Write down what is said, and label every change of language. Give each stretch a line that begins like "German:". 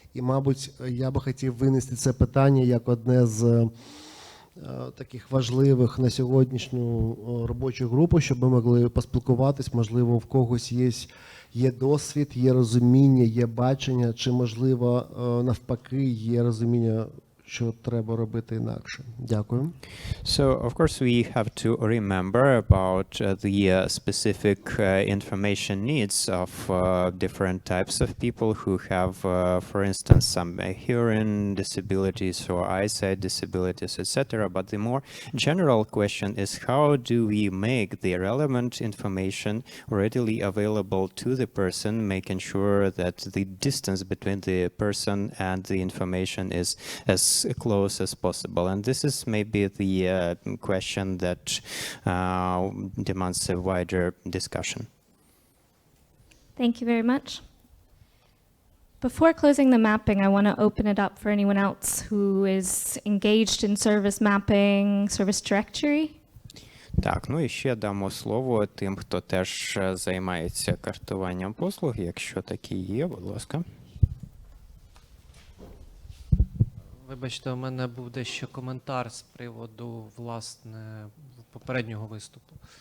Ukrainian: І, мабуть, я би хотів винести це питання як одне з таких важливих на сьогоднішню робочу групу, щоб ми могли поспілкуватись, можливо, в когось є досвід, є розуміння, є бачення, чи, можливо, навпаки, є розуміння, що треба робити інакше. Дякую.
English: So, of course, we have to remember about the specific information needs of different types of people who have, for instance, some hearing disabilities or eyesight disabilities, etc. But the more general question is, how do we make the relevant information readily available to the person, making sure that the distance between the person and the information is as close as possible? And this is maybe the question that demands a wider discussion. Thank you very much. Before closing the mapping, I want to open it up for anyone else who is engaged in service mapping, service directory.
Ukrainian: Так, і ще дамо слово тим, хто теж займається картуванням послуг, якщо такі є, будь ласка. Вибачте, у мене був дещо коментар з приводу, власне, попереднього виступу.